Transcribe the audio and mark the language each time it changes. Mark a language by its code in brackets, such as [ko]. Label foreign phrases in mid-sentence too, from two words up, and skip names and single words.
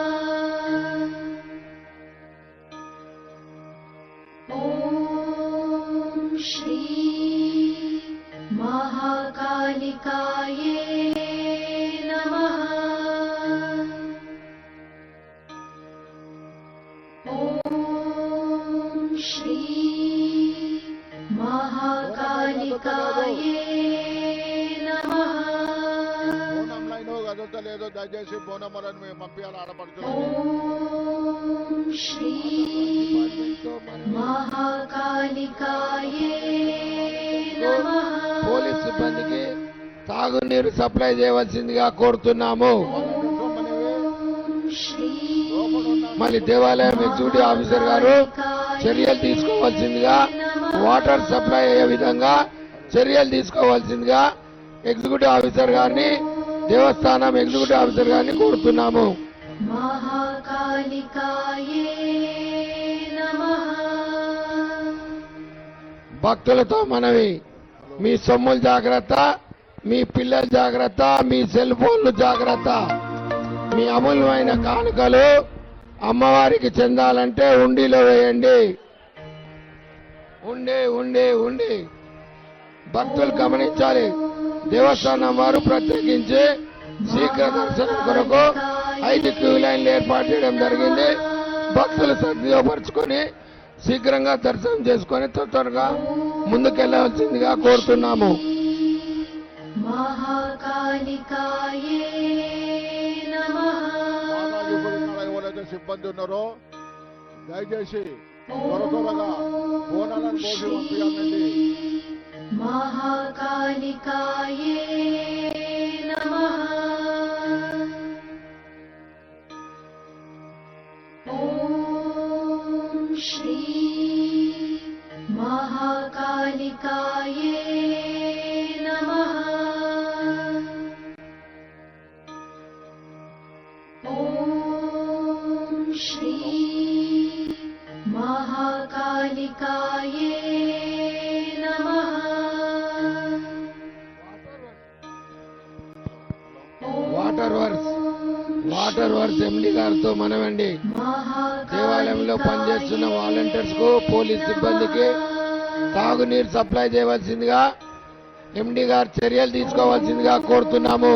[sa] ॐ श्री महाकालिकाये नमः ॐ श्री महाकालिकाये नमः [te] బోనం లైన్ కదులుతలేదు, దయచేసి బోనములను మేము పంపించాలి ఆడపడుచులని. [sa] ॐ श्री महाकालिकाये नमः [te] పోలీస్ సిబ్బందికి తాగునీరు సప్లై చేయవలసిందిగా కోరుతున్నాము. [sa] श्री [te] మళ్ళీ దేవాలయం [en] executive officer [te] గారు చర్యలు తీసుకోవాల్సిందిగా [en] water supply [te] అయ్యే విధంగా చర్యలు తీసుకోవాల్సిందిగా [en] executive officer [te] గారిని, దేవస్థానం [en] executive officer [te] గారిని కోరుతున్నాము. [sa] महाकालिकायै नमः [te] భక్తులతో మనవి, మీ సొమ్ములు జాగ్రత్త, మీ పిల్లల జాగ్రత్త, మీ [en] cell phones [te] జాగ్రత్త. మీ అమూల్యమైన కానుకలు అమ్మవారికి చెందాలంటే ఉండిలో వేయండి. ఉండి భక్తులు గమనించాలి. దేవస్థానం వారు ప్రత్యేకించి శీఘ్ర దర్శనం కొరకు 5 [en] queue lines [te] ఏర్పాటు చేయడం జరిగింది. భక్తులు సద్వినియోగపరుచుకొని శీఘ్రంగా దర్శనం చేసుకొని త్వరగా ముందుకెళ్లవలసిందిగా కోరుతున్నాము. [sa] महाकालिकायै नमः [te] మాతాజీ గుడి కాడ ఎవరైతే సిబ్బంది ఉన్నారో దయచేసి త్వరగా బోనాలను పోసి పంపించాలండి. [sa] महाकालिकायै नमः ॐ श्री महाकालिकायै नमः ॐ श्री महाकालिकायै नमः [en] water works MD [te] గారితో మనమండి. దేవాలయంలో పనిచేస్తున్న వాలంటీర్స్ కు, పోలీస్ సిబ్బందికి తాగునీరు సప్లై చేయవలసిందిగా ఎండి గారు చర్యలు తీసుకోవాల్సిందిగా కోరుతున్నాము.